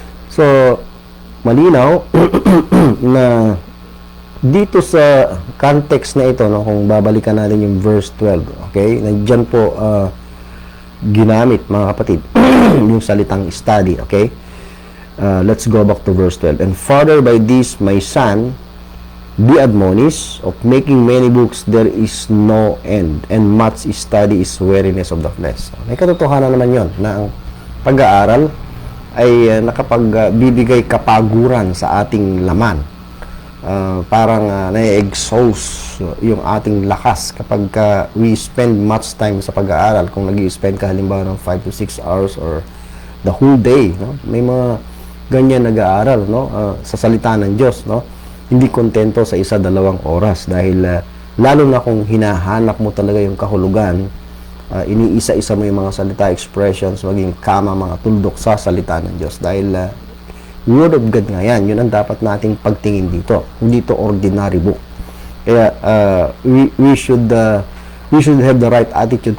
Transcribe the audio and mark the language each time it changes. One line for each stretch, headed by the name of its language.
Filipino: So, malinaw na dito sa context na ito, no, kung babalikan natin yung verse 12, okay, nandiyan po ginamit, mga kapatid, yung salitang study, okay.
English: Let's go back to verse 12. And further, by this, my son, be admonished, of making many books there is no end, and much study is weariness of the flesh.
Filipino: May katotohanan naman yon na ang pag-aaral ay nakapagbibigay kapaguran sa ating laman. Parang na-exhaust yung ating lakas kapag
English: we spend much time
Filipino: sa pag-aaral. Kung nag-i-spend ka halimbawa ng 5 to 6 hours or the whole day, no? May mga ganyan nag-aaral, no? Sa salita ng Diyos, no? Hindi kontento sa 1-2 oras dahil lalo na kung hinahanap mo talaga yung kahulugan, iniisa-isa mo yung mga salita, expressions, maging kama, mga tuldok sa salita ng Diyos dahil Word of God nga yan. Yun ang dapat nating pagtingin dito. Hindi to ordinary book.
English: Kaya we should have the right attitude.